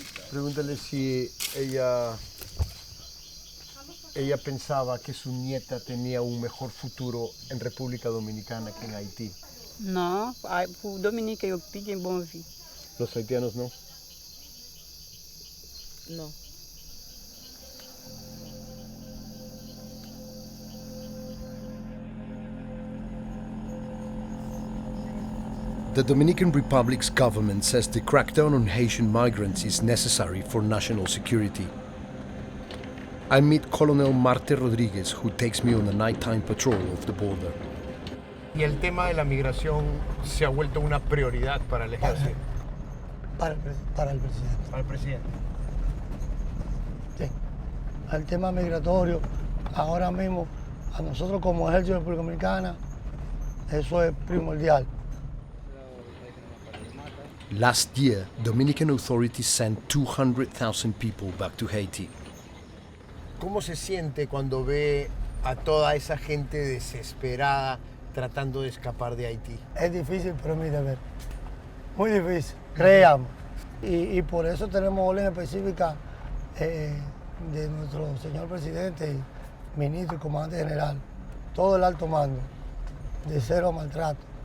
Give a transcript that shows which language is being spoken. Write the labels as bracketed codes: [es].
[es] Pregúntale si ella pensaba que su nieta tenía un mejor futuro en República Dominicana que en Haití. [ht] No, pour Dominique, yo pille une bonne vie. [es] Los haitianos no. No. [en] The Dominican Republic's government says the crackdown on Haitian migrants is necessary for national security. I meet Colonel Marte Rodriguez, who takes me on a nighttime patrol of the border. [es] ¿Y el tema de la migración se ha vuelto una prioridad para el ejército? Para el presidente. Para el presidente. Sí. El tema migratorio, ahora mismo, a nosotros como ejército de República Dominicana, eso es primordial. [en] Last year, Dominican authorities sent 200,000 people back to Haiti. [es] ¿Cómo se siente cuando ve a toda esa gente desesperada tratando de escapar de Haití? Es difícil, pero mi deber. Muy difícil, créame. Y por eso tenemos orden específica de nuestro señor presidente, ministro y comandante general, todo el alto mando, de cero maltrato.